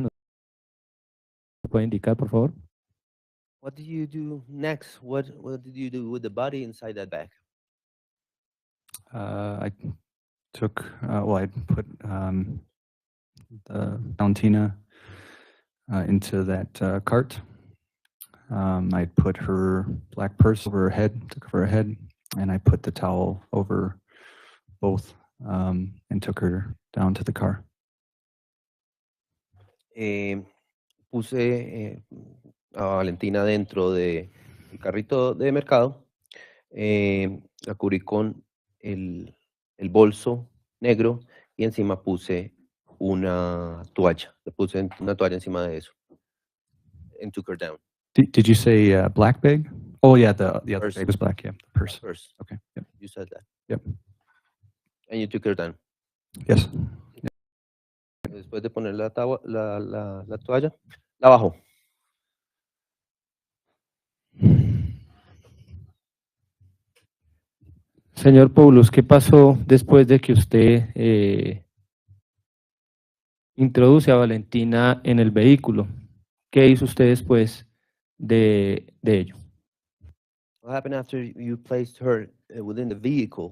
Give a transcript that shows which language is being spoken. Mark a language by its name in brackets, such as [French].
[Spanish] ¿Nos puede indicar, por favor? [English] What did you do next? What did you do with the body inside that bag? I took, I put the Valentina into that cart. I put her black purse over her head, took her head, and I put the towel over both and took her down to the car. [Spanish] Puse a Valentina dentro del carrito de mercado, la cubrí con el bolso negro y encima puse una toalla. Le puse una toalla encima de eso. [English] And took her down. Did you say black bag? Oh yeah, the other Purse. bag was black. Yeah, the purse. Purse. Okay. Yep. You said that. Yep. And you took her down. Yes. [Spanish] Después de poner la toalla, la bajó. Señor Poulos, ¿qué pasó después de que usted introduce a Valentina en el vehículo? ¿Qué hizo usted después de ello? [English] What happened after you placed her within the vehicle?